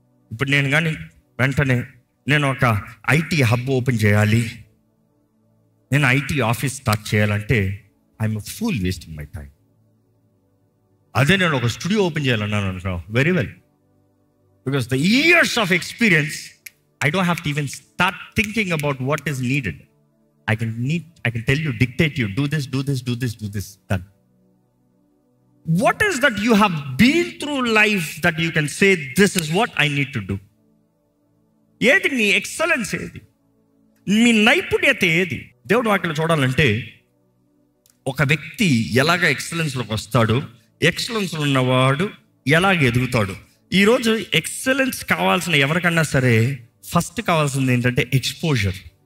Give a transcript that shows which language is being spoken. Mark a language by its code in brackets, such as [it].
[te] ఇప్పుడు నేను కానీ వెంటనే నేను ఒక ఐటీ హబ్ ఓపెన్ చేయాలి, నేను ఐటీ ఆఫీస్ స్టార్ట్ చేయాలంటే [en] I'm full wasting my time. [te] అదే నేను ఒక స్టూడియో ఓపెన్ చేయాలన్నాను అనుకో, [en] Very well, because the years of experience I don't have to even start thinking about what is needed. I can tell you, dictate you, do this, done. What is that you have been through life that you can say, this is what I need to do? [te] ఏది నీ excellence, ఏది మీ నైపుణ్యత, ఏది? దేవుడు వాక్యం చూడాలంటే ఒక వ్యక్తి ఎలాగ ఎక్సలెన్స్లోకి వస్తాడు, ఎక్సలెన్స్లో ఉన్నవాడు ఎలాగ ఎదుగుతాడు. ఈరోజు ఎక్సలెన్స్ కావాల్సిన ఎవరికన్నా సరే ఫస్ట్ కావాల్సింది ఏంటంటే ఎక్స్పోజర్.